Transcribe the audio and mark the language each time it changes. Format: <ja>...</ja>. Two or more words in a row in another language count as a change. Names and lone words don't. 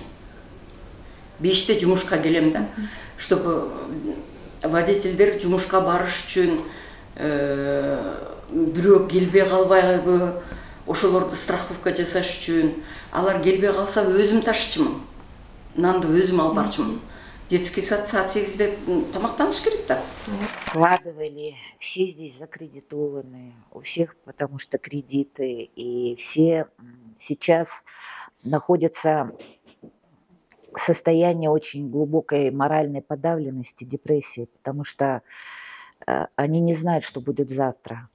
<ky>5-те жумушка келем да, чтобы водительдер жумушка барыш үчүн бирөө келбей калбайбы, ошолорду страховка жасаш үчүн. Алар келбей калса өзүм ташчумун. Нанды өзүм алып барчумун.</ky> <ru>Детский сад</ru> <ky>саат 8-де тамактаныш керек да.</ky> <ru>Вкладывали, все здесь закредитованы, у всех потому что кредиты, и все сейчас находятся в состоянии очень глубокой моральной подавленности, депрессии, потому что они не знают, что будет завтра.</ru>